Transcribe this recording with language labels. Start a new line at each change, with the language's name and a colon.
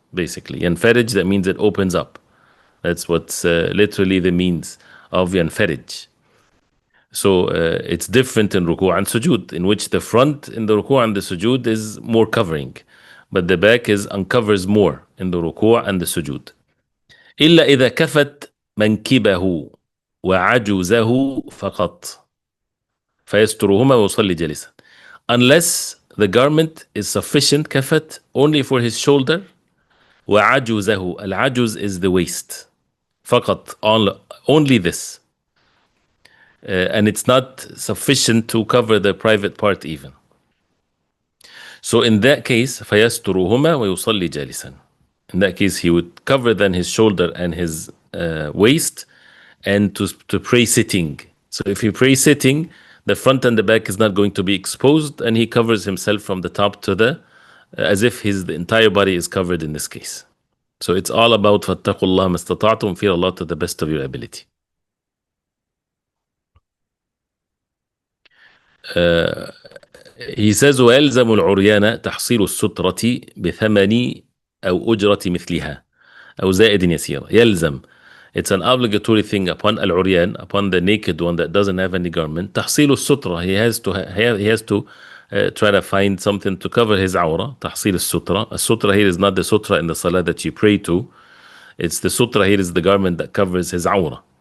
English: Basically, ينفرج, that means it opens up. That's what's literally the means of ينفرج. So it's different in ruku' and sujud, in which the front in the ruku' and the sujud is more covering, but the back uncovers more in the ruku' and the sujud.
Arabic: إلا إذا كفت منكبه وعجزه فقط فيسترهما ويصلي جالسا.
English: Unless the garment is sufficient, كفت, only for his shoulder. وعجزه, العجز is the waist. فقط, only this. And it's not sufficient to cover the private part even. So in that case,
Arabic: فيسترهما ويصلي جالسا.
English: In that case, he would cover then his shoulder and his waist, and to pray sitting. So if he prays sitting, the front and the back is not going to be exposed, and he covers himself from the top to the, as if the entire body is covered in this case. So it's all about
Arabic: فَاتَّقُوا اللَّهَ مَا اسْتَطَعْتُمْ,
English: fear Allah to the best of your ability. He says
Arabic: وَيَلْزَمُ الْعُرْيَانَ تَحْصِيلُ السُّتْرَةِ بِثَمَنِ أو أجرة مثلها أو زائد يسيرة يلزم.
English: It's an obligatory thing upon العريان, upon the naked one that doesn't have any garment.
Arabic: تحصيل السترة,
English: he has to try to find something to cover his عورة.
Arabic: تحصيل السترة.
English: السترة here is not the sutra in the salah that you pray to. It's the sutra here is the garment that covers his عورة.